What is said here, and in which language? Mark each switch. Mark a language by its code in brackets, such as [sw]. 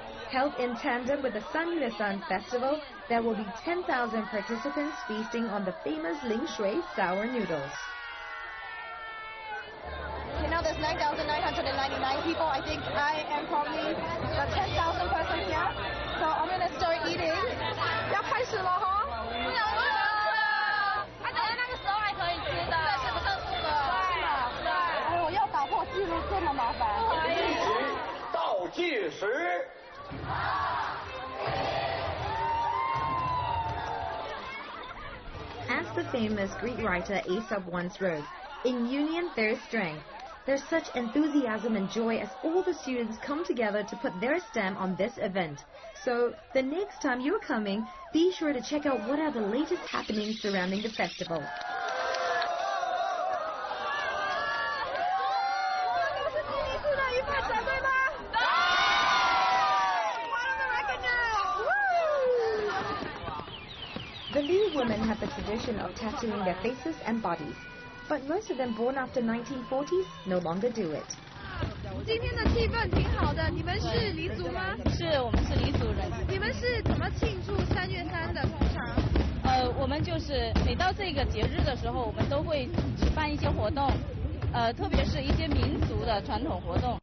[en] Held in tandem with the San Festival, there will be 10,000 participants feasting on the famous Lingshui sour noodles. Okay, now there's 9,999 people. I think I am probably the 10,000 person here. So I'm going to start eating. [zh] 要开始了哈。不想吃了。而且那个时候还可以吃的。对，是不算数的。对。哎呦，要打破记录这么麻烦。倒计时。 [en] As the famous Greek writer Aesop once wrote, "In union there is strength." There's such enthusiasm and joy as all the students come together to put their stamp on this event. So, the next time you're coming, be sure to check out what are the latest happenings surrounding the festival. The Li women have the tradition of tattooing their faces and bodies, but most of them born after 1940s no longer do it. [zh] 今天的气氛挺好的，你们是黎族吗？是，我们是黎族人。你们是怎么庆祝3月3的？通常？我们就是每到这个节日的时候，我们都会举办一些活动，特别是一些民俗的传统活动。